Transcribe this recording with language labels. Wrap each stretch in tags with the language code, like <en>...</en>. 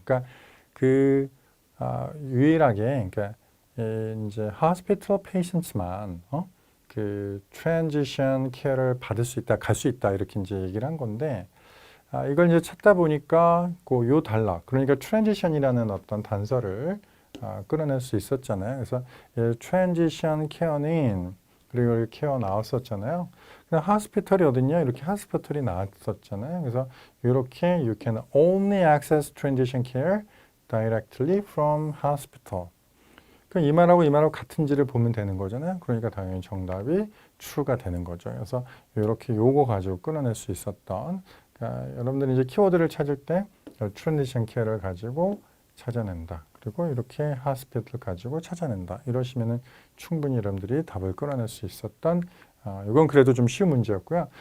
<ko>그러니까 그 유일하게 그러니까 이제 hospital patients만 그 transition care를 받을 수 있다, 갈 수 있다 이렇게 이제 얘기를 한 건데 이걸 이제 찾다 보니까 요 단락 그러니까 transition이라는 어떤 단서를 끌어낼 수 있었잖아요. 그래서 transition care는 그리고 이렇게 케어 나왔었잖아요. 그냥 하스피털이 어딨냐? 이렇게 하스피털이 나왔었잖아요. 그래서 이렇게</ko> <en>you can only access transition care directly from hospital.</en> <ko>이 말하고 이 말하고 같은지를 보면 되는 거잖아요. 그러니까 당연히 정답이 true가 되는 거죠. 그래서 이렇게 요거 가지고 끊어낼 수 있었던 그러니까 여러분들이 이제 키워드를 찾을 때 transition care를 가지고 찾아낸다. 그리고 이렇게 hospital 가지고 찾아낸다. 이러시면은 충분히 여러분들이 답을 끌어낼 수 있었던 이건 그래도 좀 쉬운 문제였고요.</ko>